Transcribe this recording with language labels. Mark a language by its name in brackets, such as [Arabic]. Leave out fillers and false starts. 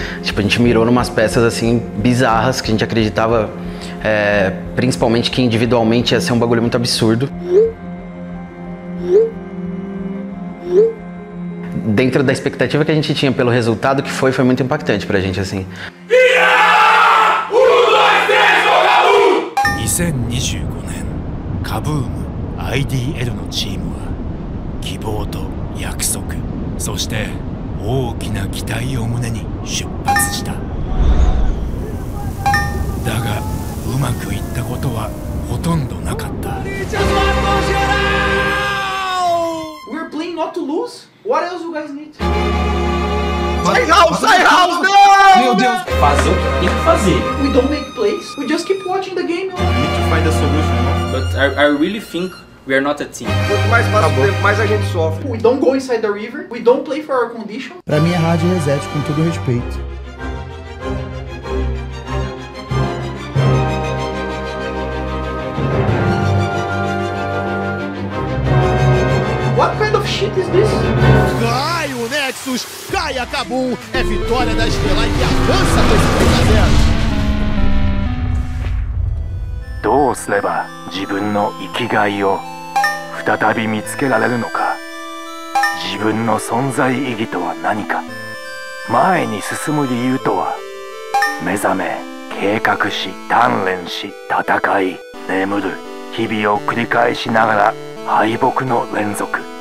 [Portuguese] Tipo, a gente mirou numas peças, assim, bizarras, que a gente acreditava, principalmente que individualmente ia ser um bagulho muito absurdo. Dentro da expectativa que a gente tinha pelo resultado que foi muito impactante pra gente, assim. [Japanese] 2025年カブーム IDL のチームは希望と約束、そして大きな期待を胸に出発した。だがうまくいったことはほとんどなかった。 [English] We're playing not to lose? What else you guys need? [Portuguese] Sai House! Sai House! Não! Meu Deus! Fazer o que tem que fazer. [English] We don't make plays, we just keep watching the game. We need to find a solution, no? But I really think we are not a team. [Portuguese] Quanto mais passa o tempo, mais a gente sofre. [English] We don't go inside the river, we don't play for our condition. [Portuguese] Pra mim é hard reset, com todo respeito. [English] What kind of shit is this? [Portuguese] Cai o Nexus, cai a KABUM, é vitória da Estrela e avança com esse 3 a 0. [Japanese] どうすれば自分の生きがいを再び見つけられるのか。自分の存在意義とは何か。前に進む理由とは。目覚め、計画し、鍛錬し、戦い、眠る、日々を繰り返しながら敗北の連続。